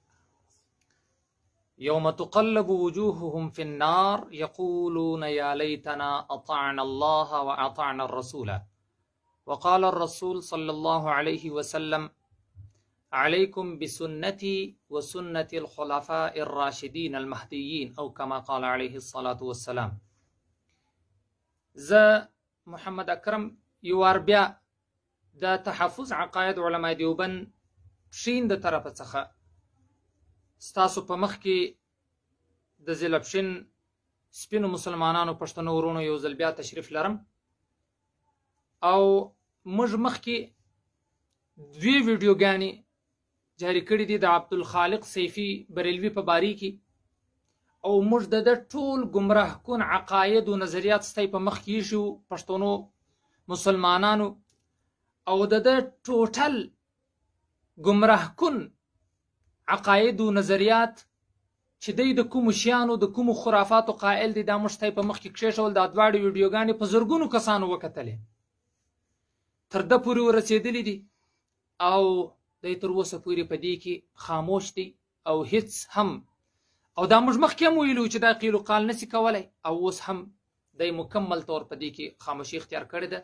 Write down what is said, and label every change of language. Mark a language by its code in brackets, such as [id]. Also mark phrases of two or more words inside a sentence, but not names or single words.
[ar] يوم تقلب وجوههم في النار يقولون يا ليتنا أطعنا الله وأطعنا الرسول وقال الرسول صلى الله عليه وسلم عليكم بسنتي وسنة الخلفاء الراشدين المهديين أو كما قال عليه الصلاة والسلام. [ps] زه محمد اکرم یوار بیا د تحفظ عقاید علماء دیوبند پښین د طرفه څخه ستاسو په مخ کې د زلپشین سپینو مسلمانانو پښتنو ورونو یو ځل بیا تشریف لرم او موږ مخکې دوی ویډیوګانې جاري کړي دي د عبدالخالق سیفي بریلوي په باره کې او موږ د ټول [ur] گمراه کن عقاید و نظریات [ps] ستی په مخ کې شو پښتنو مسلمانانو او د ټوټل [ur] گمراه کن عقاید و نظریات [ps] چې دی د کومو شیانو د کومو خرافاتو قائل دي دا موږ ستی په مخ کې کښېښول. دا دواړه ویډیوګانې په زرګونو کسانو وکتلې، تر ده پورې ورسېدلي دي او دی تر اوسه پورې په دې کې خاموش دی او هیڅ هم او دا موږ مخکې هم ویلو چې دا قیل و قال نسي کولی او اوس هم دی [ur] مکمل طور [ps] په دې کې خاموشي اختیار کړې ده.